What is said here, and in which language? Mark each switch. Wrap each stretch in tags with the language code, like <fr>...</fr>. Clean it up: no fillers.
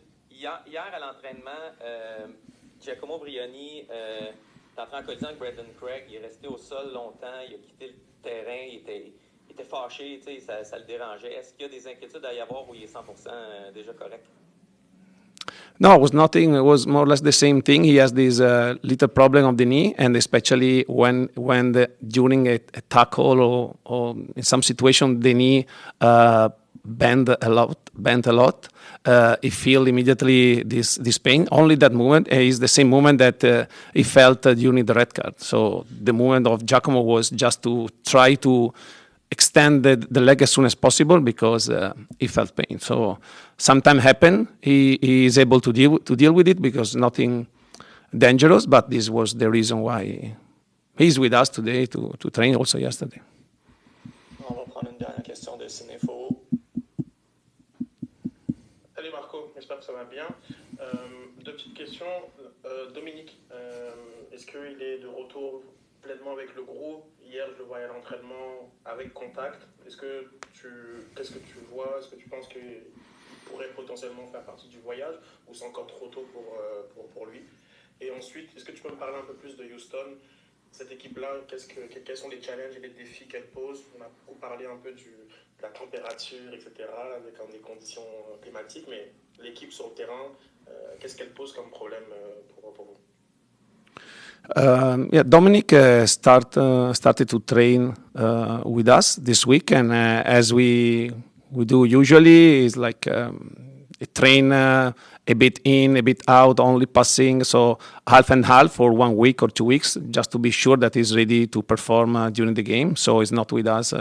<fr>hier à l'entraînement, Giacomo Brioni est entré en collision avec Brendan Craig. Il est resté au sol longtemps. Il a quitté le terrain. Il était fâché. Ça le dérangeait. Est-ce qu'il y a des inquiétudes à y avoir ou il est 100% déjà correct?</fr> <en>No, it was nothing. It was more or less the same thing. He has this little problem of the knee, and especially when during a tackle or in some situation the knee bent a lot. He feel immediately this pain. Only that moment is the same moment that he felt during the red card. So the moment of Giacomo was just to try to extend the leg as soon as possible because he felt pain. So sometimes happen. He is able to deal with it because nothing dangerous. But this was the reason why he's with us today to train. Also yesterday.</en> <fr>On va prendre une dernière question de Cinéfo. Salut Marco, j'espère que ça va bien. Deux petites questions. Dominique, est-ce qu'il est de retour pleinement avec le groupe? Hier, je le voyais à l'entraînement avec contact. Qu'est-ce que tu vois? Est-ce que tu penses qu'il pourrait potentiellement faire partie du voyage ou c'est encore trop tôt pour lui? Et ensuite, est-ce que tu peux me parler un peu plus de Houston? Cette équipe-là, quels sont les challenges et les défis qu'elle pose? On a beaucoup parlé un peu de la température, etc., avec des conditions climatiques, mais l'équipe sur le terrain, qu'est-ce qu'elle pose comme problème pour vous?</fr> <en>Dominic started to train with us this week, and as we do usually, is like a train a bit in, a bit out, only passing, so half and half for 1 week or 2 weeks, just to be sure that he's ready to perform during the game. So he's not with us.</en>